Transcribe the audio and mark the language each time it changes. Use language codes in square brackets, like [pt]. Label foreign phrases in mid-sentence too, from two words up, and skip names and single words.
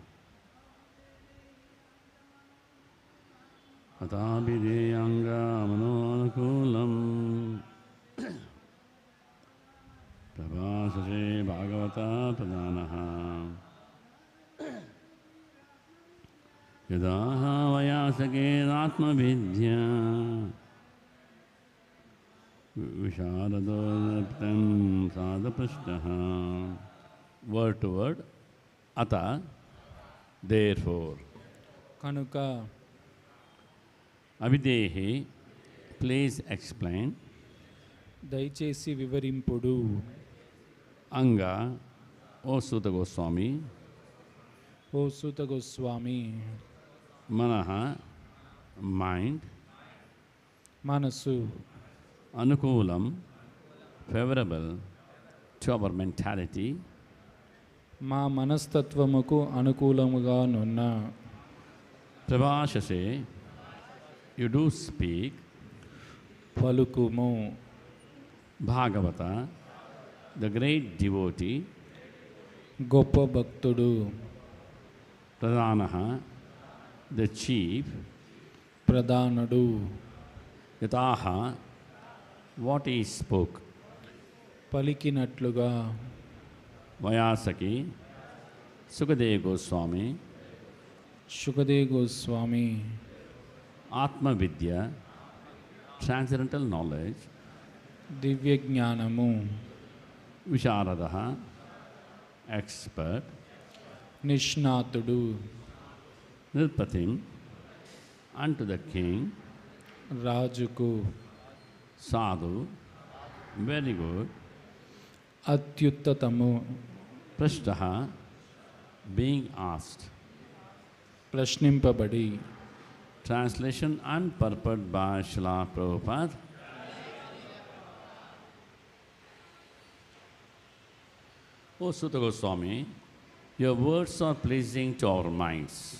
[sa] अथाभिधेह्यङ्ग मनोनुकूलं प्रभाषसे भागवतप्रधानः यदाह वैयासकिरात्मविद्याविशारदो नृपतिं साधुपृष्टः. [en] Word to word. Ata, therefore. [te] Kanuka. [en] Avidehi, please explain. [te] దయచేసి వివరింపుడు. [en] Anga, O Suta Goswami. O Suta Goswami. [sa] Manaha, [en] mind. [te] Manasu. [en] Anukulam, favorable to our mentality. [te] మా మనస్తత్వమకు అనుకూలముగ నున్న. [sa] Prabhashase, [en] you do speak. [te] Palukumu. [en] Bhagavata, the great devotee. [te] గొప్ప భక్తుడు. [sa] Pradhanaha, [en] the chief. [te] Pradhanadu. [en] Yataha, what he spoke. [te] Palikinatluga. [sa] Vayasaki, Sukadeva Goswami. [te] Shukadeva Goswami. [sa] आत्म विद्या, [en] transcendental knowledge. [te] దివ్య జ్ఞానము. [en] Visharadaha, expert. [te] Nishnatudu. [sa] Nirpatim, [en] unto the king. [te] Rajuku. [sa] Sadhu, [en] very good. [te] Atyuttatamu. [en] Prashtaha, being asked. [te] Prashnimpabadi. [en] Translation and purport by Srila Prabhupada. O Suta Goswami, your words are pleasing to our minds.